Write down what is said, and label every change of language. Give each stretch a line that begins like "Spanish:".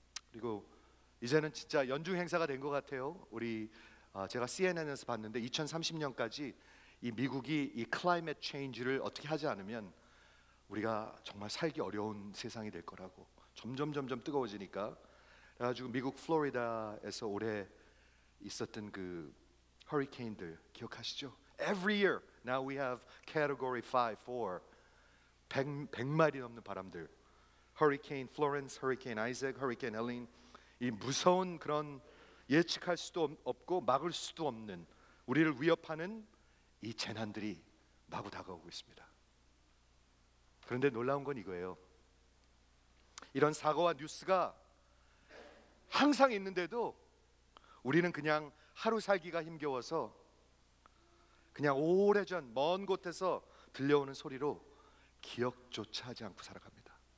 Korean: 그리고 이제는 진짜 연중 행사가 된 것 같아요. 제가 CNN에서 봤는데 2030년까지 이 미국이 이 클라이밋 체인지를 어떻게 하지 않으면 우리가 정말 살기 어려운 세상이 될 거라고. 점점 뜨거워지니까. 그래가지고 미국 플로리다에서 올해 있었던 그 허리케인들 기억하시죠?
English: Every year now we have category 5, 4.
Korean: 100마일이 넘는 바람들. 허리케인 플로렌스, 허리케인 아이작, 허리케인 헬린. 이 무서운 그런 예측할 수도 없고 막을 수도 없는, 우리를 위협하는 이 재난들이 마구 다가오고 있습니다. 그런데 놀라운 건 이거예요. 이런 사고와 뉴스가 항상 있는데도 우리는 그냥 하루 살기가 힘겨워서 그냥 오래전 먼 곳에서 들려오는 소리로 기억조차 하지 않고 살아갑니다.